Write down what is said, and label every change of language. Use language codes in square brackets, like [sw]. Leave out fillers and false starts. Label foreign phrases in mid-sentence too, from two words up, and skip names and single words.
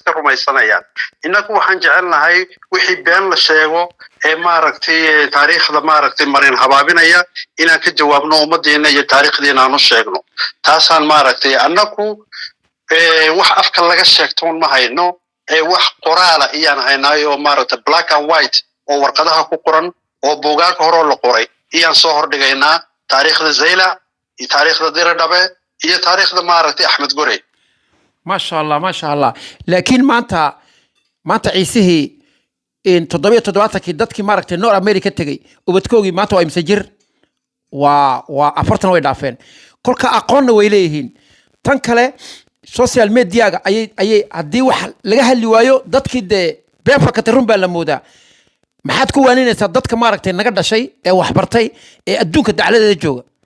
[so] iska rumaysanayaan inagu waxaan jecelnahay wixii been la sheego ee maaragtay taariikhda maaragtay marin habaabinaya inaan ka jawaabno ummadeena iyo taariikhdeena aanu sheegno taasaan maaragtay anagu wax afka laga sheegto ma hayno wax qoraala iyaan haynay oo maaragtay [en] black and white [so] oo warqadaha ku qoran oo buugaag hore la qoray iyaan soo hordhigaynaa taariikhda Zaylac iyo taariikhda Diradhabe iyo taariikhda maaragtay Axmed Gurey [ar] ما شاء الله [so] laakiin maanta ciisihii in 7 dadkii maaragtay North America tagay ubadkoogii maanta waa imsajir waa 40 way dhaafeen kolka aqoonna way leeyihiin tan kale [en] social media [so] ayay hadii wax laga hadli waayo dadkii de been fakatay run baa la moodaa maxaad ku waaninaysaa dadka maaragtay naga dhashay ee wax bartay ee adduunka dacaladeeda jooga